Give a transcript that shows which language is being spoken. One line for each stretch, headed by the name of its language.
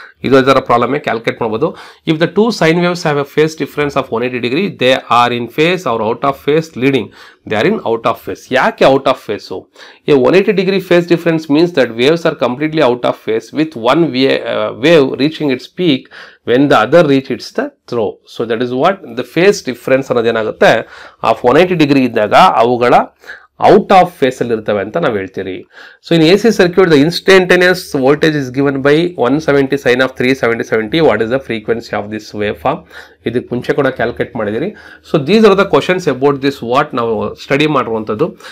Kannada: ಇದು ಅದರ ಪ್ರಾಬ್ಲಮೇ ಕ್ಯಾಲ್ಕುಲೇಟ್ ಮಾಡ್ಬೋದು.
English: If the two sine waves have a phase difference of 180 degree, they are in phase or out of phase leading. They are in out of phase.
Kannada: ಯಾಕೆ out of face?
English: A 180 degree phase difference means that waves are completely out of phase with one wave reaching its peak when the other reach its the throw. So that is what the phase difference
Kannada: ಅನ್ನೋದೇನಾಗುತ್ತೆ? Of 180 degree ಇದ್ದಾಗ ಅವುಗಳ out of face ಅಲ್ಲಿ ಇರ್ತವೆ ಅಂತ ನಾವು ಹೇಳ್ತೀರಿ.
English: So in AC circuit the instantaneous voltage is given by 170 sine of 370. What is the frequency of this wave form?
Kannada: ಇದಕ್ಕೆ ಮುಂಚೆ ಕೂಡ ಕ್ಯಾಲ್ಕುಲೇಟ್ ಮಾಡಿದಿರಿ.
English: so these are the questions about this what
Kannada: ನಾವು ಸ್ಟಡಿ ಮಾಡುವಂಥದ್ದು.